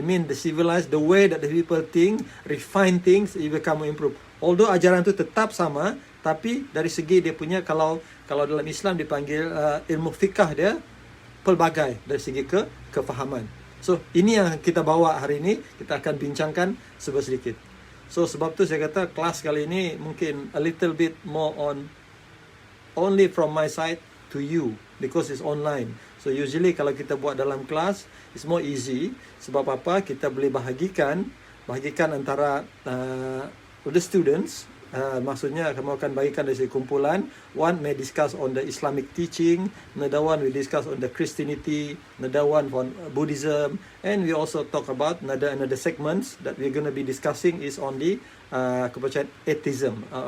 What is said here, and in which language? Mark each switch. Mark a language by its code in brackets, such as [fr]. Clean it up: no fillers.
[en] I mean the civilized, the way that the people think, refine things, it become more improve. [ms] Although ajaran tu tetap sama, tapi dari segi dia punya, kalau dalam Islam dipanggil ilmu fikah dia pelbagai dari segi kefahaman. So ini yang kita bawa hari ini, kita akan bincangkan sedikit. So sebab tu saya kata kelas kali ini mungkin [en] a little bit more on only from my side to you because it's online. So usually [ms] kalau kita buat dalam kelas [en] it's more easy. [ms] Sebab apa? Kita boleh bahagikan antara [en] the students. [ms] Maksudnya kamu akan bagikan dari segi kumpulan. [en] One may discuss on the Islamic teaching, another one we discuss on the Christianity, another one on Buddhism, and we also talk about another segments that we're going to be discussing is on the kepercayaan atheism.